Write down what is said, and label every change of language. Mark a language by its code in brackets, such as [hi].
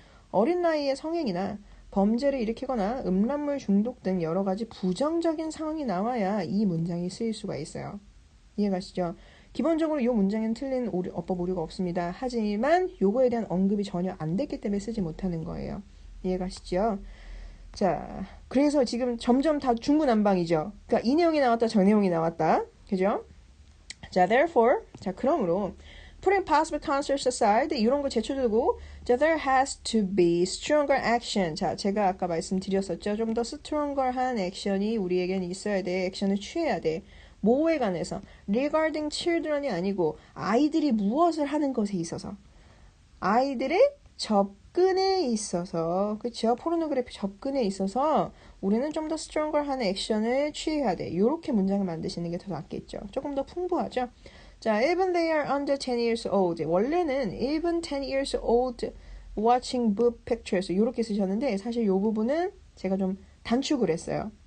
[ko] 어린 나이에 성행이나 범죄를 일으키거나 음란물 중독 등 여러 가지 부정적인 상황이 나와야 이 문장이 쓰일 수가 있어요. 이해가시죠? 기본적으로 이 문장에는 틀린 어법 오류가 없습니다. 하지만 요거에 대한 언급이 전혀 안 됐기 때문에 쓰지 못하는 거예요. 이해가시죠? 자, 그래서 지금 점점 다 중구난방이죠. 그러니까 이 내용이 나왔다, 저 내용이 나왔다. 그죠? [en] 자, therefore, 자, [ko] 그러므로 [en] putting possible concerns aside [ko] 이런 거 제쳐두고 [en] 자, there has to be stronger action. [ko] 자, 제가 아까 말씀드렸었죠. 좀 더 스트롱걸한 액션이 우리에겐 있어야 돼. 액션을 취해야 돼. 뭐에 관해서? [en] regarding children [ko] 이 아니고 아이들이 무엇을 하는 것에 있어서 아이들의 접근에 있어서 그렇죠? 포르노그래피 접근에 있어서 우리는 좀 더 스트롱걸한 액션을 취해야 돼. 이렇게 문장을 만드시는 게 더 낫겠죠. 조금 더 풍부하죠. [en] 자, even they are under 10 years old. [ko] 원래는 [en] even 10 years old watching boob pictures [ko] 이렇게 쓰셨는데 사실 이 부분은 제가 좀 단축을 했어요.